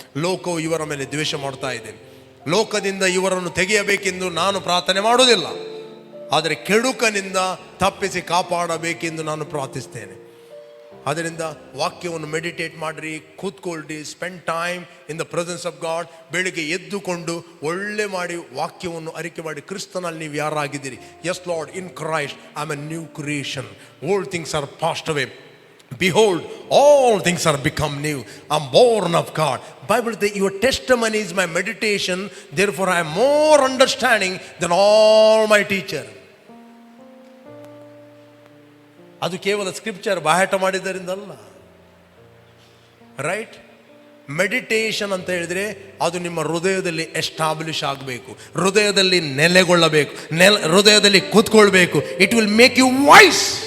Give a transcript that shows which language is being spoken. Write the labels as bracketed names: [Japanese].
[Kannada] ಲೋಕವು ಇವರ ಮೇಲೆ ದ್ವೇಷ ಮಾಡ್ತಾ ಇದೆ. ಲೋಕದಿಂದ ಇವರನ್ನು ತೆಗೆಯಬೇಕೆಂದು ನಾನು ಪ್ರಾರ್ಥನೆ ಮಾಡುವುದಿಲ್ಲ, ಆದರೆ ಕೆಡುಕನಿಂದ ತಪ್ಪಿಸಿ ಕಾಪಾಡಬೇಕೆಂದು ನಾನು ಪ್ರಾರ್ಥಿಸ್ತೇನೆ. ಅದರಿಂದ ವಾಕ್ಯವನ್ನು ಮೆಡಿಟೇಟ್ ಮಾಡಿರಿ, ಕೂತ್ಕೊಳ್ರಿ, [English] Spend time in the presence of God. [Kannada] ಬೆಳಿಗ್ಗೆ ಎದ್ದುಕೊಂಡು ಒಳ್ಳೆ ಮಾಡಿ ವಾಕ್ಯವನ್ನು ಅರಿಕೆ ಮಾಡಿ ಕ್ರಿಸ್ತನಲ್ಲಿ ನೀವು ಯಾರಾಗಿದ್ದೀರಿ. [English] Yes Lord, in Christ I am a new creation. Old things are passed away, behold all things are become new. I'm born of God. Bible says your testimony is my meditation, therefore I am more understanding than all my teacher. [Kannada] ಅದು ಕೇವಲ scripture ಬಾಯಾಟ ಮಾಡಿದ್ದರಿಂದಲ್ಲ. Right? Meditation ಅಂತ ಹೇಳಿದ್ರೆ ಅದು ನಿಮ್ಮ ಹೃದಯದಲ್ಲಿ establish ಆಗಬೇಕು, ಹೃದಯದಲ್ಲಿ ನೆಲೆಗೊಳ್ಳಬೇಕು, ಹೃದಯದಲ್ಲಿ ಕೂತ್ಕೊಳ್ಬೇಕು. [English] It will make you voice.